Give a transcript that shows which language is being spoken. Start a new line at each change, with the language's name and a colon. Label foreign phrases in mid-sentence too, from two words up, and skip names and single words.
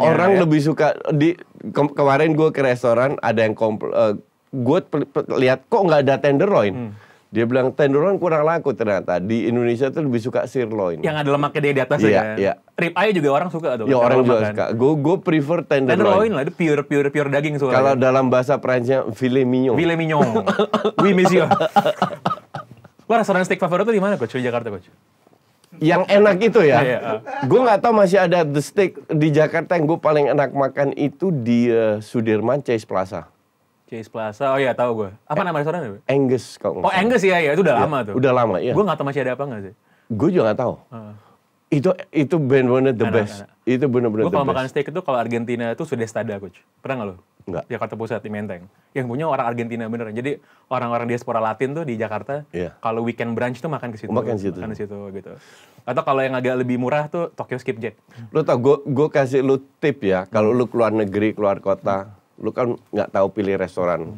Indonesian: Orang lebih suka kemarin gue ke restoran ada yang gue lihat kok nggak ada tenderloin. Dia bilang tenderloin kurang laku ternyata. Di Indonesia tuh lebih suka sirloin. Yang ada lemaknya di atas ya. Iya.
English: Rib eye
Indonesian: juga orang suka tuh. Ya orang juga suka. Gue prefer tenderloin. Tenderloin lah, itu pure daging soalnya. Kalau dalam bahasa Prancisnya
French: filet mignon. Filet mignon. Oui monsieur.
Indonesian: Lo restoran steak favorit tuh di mana coach? Di Jakarta coach? Yang enak itu ya. Iya. Gue nggak tahu masih ada
English: the steak
Indonesian: di Jakarta yang gue paling enak makan itu di Sudirman Chase Plaza. Chase Plaza, oh iya tahu gue. Apa nama restorannya? Angus kalau nggak salah. Angus ya, itu udah lama tuh. Udah lama ya. Gue nggak tahu masih ada apa nggak sih. Gue juga nggak tahu. Itu benar-benar
English: the best.
Indonesian: Itu benar-benar
English: the best.
Indonesian: Gue kalau makan steak itu kalau Argentina itu sudah stada coach. Pernah nggak lo? Enggak. Jakarta Pusat di Menteng. Yang punya orang Argentina beneran. Jadi orang-orang diaspora Latin tuh di Jakarta. Kalau
English: weekend brunch
Indonesian: tuh makan ke situ. Makan di situ gitu. Atau kalau yang agak lebih murah tuh Tokyo Skipjack. Lo tau gue kasih lu tip ya. Kalau lu keluar negeri, keluar kota, lu kan nggak tahu pilih restoran.